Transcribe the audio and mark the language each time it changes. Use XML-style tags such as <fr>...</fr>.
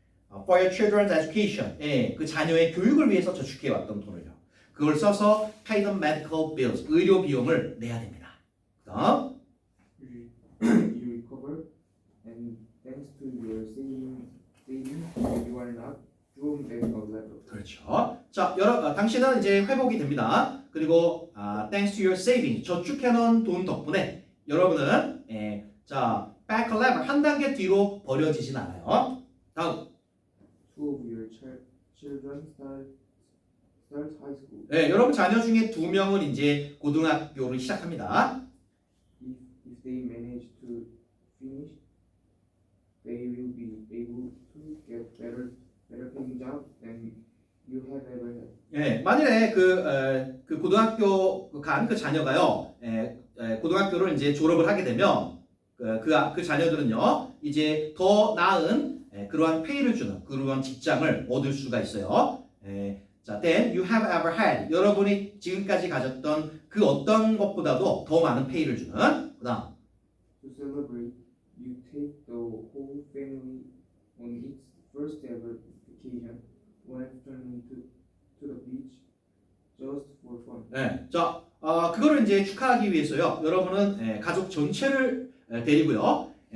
<en>For your children's education,</en> <ko>그 자녀의 교육을 위해서 저축해왔던 돈을요. 그걸 써서</ko> <en>pay the medical bills,</en> <ko>의료 비용을 내야 됩니다. 그다음</ko> <en>You recover and thanks to your saving you are not thrown back a level.</en> <ko>그렇죠. 자, 당신은 이제 회복이 됩니다. 그리고</ko> <en>thanks to your saving,</en> <ko>저축해놓은 돈 덕분에 여러분은 자,</ko> <en>back a level,</en> <ko>한 단계 뒤로 버려지진 않아요. 다음.</ko> <en>Two of your children start high school.</en> <ko>여러분 자녀 중에 2명은 이제 고등학교를 시작합니다.</ko> <en>If they manage to finish, they will be able to get better paying job than you have ever had.</en> <ko>만일에 그 고등학교 간 그 자녀가요, 고등학교를 이제 졸업을 하게 되면 그 자녀들은요, 이제 더 나은 그러한 페이를 주는 그러한 직장을 얻을 수가 있어요. 자,</ko> <en>then you have ever had,</en> <ko>여러분이 지금까지 가졌던 그 어떤 것보다도 더 많은 페이를 주는. 그다음.</ko> <en>To celebrate, you take the whole family on its first ever vacation one afternoon to the beach just for fun.</en> <ko>자, 그거를 이제 축하하기 위해서요. 여러분은 가족 전체를 데리고요.</ko>